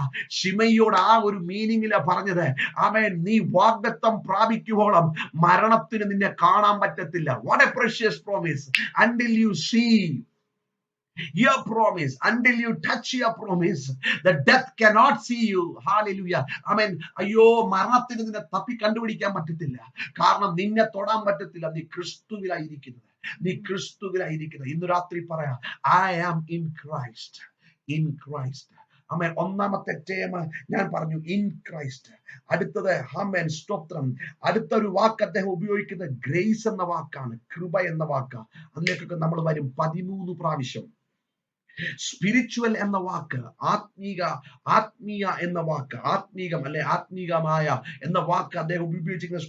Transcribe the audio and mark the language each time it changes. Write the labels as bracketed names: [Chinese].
[Malayalam] ശിമയോട് ആ ഒരു മീനിങ്ങില പറഞ്ഞത്. ആമേൻ. നീ വാഗ്ദത്തം പ്രാപിക്കുവോളം മരണത്തിന് നിന്നെ കാണാൻ പറ്റത്തില്ല. [English] What a precious promise. until you see your promise, until you touch your promise, the death cannot see you. Hallelujah. Amen. [Malayalam] അയ്യോ, മരണത്തിന് നിന്നെ തപ്പി കണ്ടുപിടിക്കാൻ പറ്റത്തില്ല. കാരണം നിന്നെ തൊടാൻ പറ്റത്തില്ല. നീ ക്രിസ്തുവിലായിരിക്കുന്നത്, നീ ക്രിസ്തുവിലായിരിക്കുന്നത്. ഇന്ന് രാത്രി പറയാം, [English] I am in Christ. [Malayalam] In Christ. ആമേൻ. ഒന്നാമത്തെ ടേം ഞാൻ പറഞ്ഞു, ഇൻ ക്രൈസ്റ്റ്. അടുത്തത്, ആമേൻ, സ്തോത്രം. അടുത്തൊരു വാക്ക് അദ്ദേഹം ഉപയോഗിക്കുന്നത് ഗ്രേസ് എന്ന വാക്കാണ്, കൃപ എന്ന വാക്ക്. അതിലേക്കൊക്കെ നമ്മൾ വരും 13 പ്രാവശ്യം. സ്പിരിച്വൽ എന്ന വാക്ക്, ആത്മീയ എന്ന വാക്ക്, ആത്മീകം അല്ലെ ആത്മീകമായ എന്ന വാക്ക് അദ്ദേഹം ഉപയോഗിച്ചിരിക്കുന്നത്.